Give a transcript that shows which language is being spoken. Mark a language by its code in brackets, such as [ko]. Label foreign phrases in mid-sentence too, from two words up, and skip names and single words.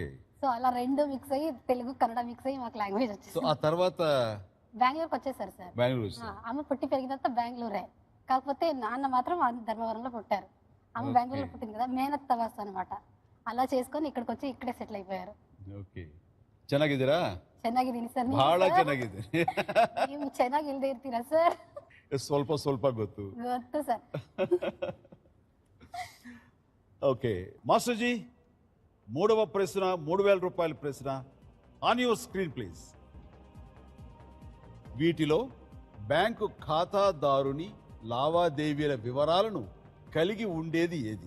[te] సో అలా రెండు మిక్స్ అయ్యి తెలుగు కన్నడ మిక్స్ అయ్యి మాకు లాంగ్వేజ్ సో వచ్చేసి ఆ తర్వాత బెంగళూరుకి వచ్చేసారు సార్. బెంగళూరు వచ్చావు. అమ్మ పుట్టి పెరిగిన తర్వాత బెంగళూరే. కాకపోతే నాన్న మాత్రం ధర్మవరంలో పుట్టారు. అమ్మ Okay. బెంగళూరులో పుట్టింది కదా, మేనత్త వాస్తు అనమాట. అలా చేసుకొని ఇక్కడికి వచ్చి ఇక్కడే సెటిల్ అయిపోయారు. [kn] ಓಕೆ, ಚೆನ್ನಾಗಿದ್ದೀರಾ? ಚೆನ್ನಾಗಿದ್ದೀನಿ ಸರ್. ಬಹಳ ಚೆನ್ನಾಗಿದೆ. ನೀವು ಚೆನ್ನಾಗಿ ಇಲ್ದೇ ಇರ್ತೀರಾ ಸರ್? ಸ್ವಲ್ಪ ಸ್ವಲ್ಪ ಗೊತ್ತು. ಗೊತ್ತು ಸರ್. [te] ఓకే మాస్టర్జీ, మూడవ ప్రశ్న 3,000 రూపాయల ప్రశ్న. [en] on your screen please. [te] వీటిలో బ్యాంకు ఖాతాదారుని లావాదేవీల వివరాలను కలిగి ఉండేది ఏది?